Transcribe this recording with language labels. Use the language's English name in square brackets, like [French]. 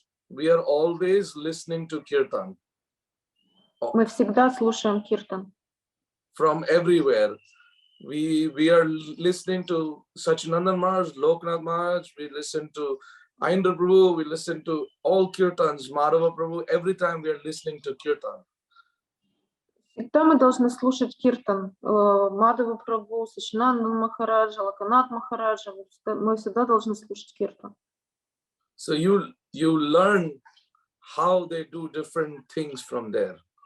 [English] We are always listening to kirtan. [Russian] Мы всегда слушаем киртан. [English] From everywhere. We are listening to Sachinandan Maharaj, Loknath Maharaj, we listen to Aindra Prabhu, we listen to all Kirtans, Madhava Prabhu, every time we are listening to Kirtan. [Russian] Всегда мы должны слушать киртан. Мадхава Прабху, Сачинандан Махараджа, Локанат Махараджа. Мы всегда должны слушать киртан. [English] So you learn how they do different things from there.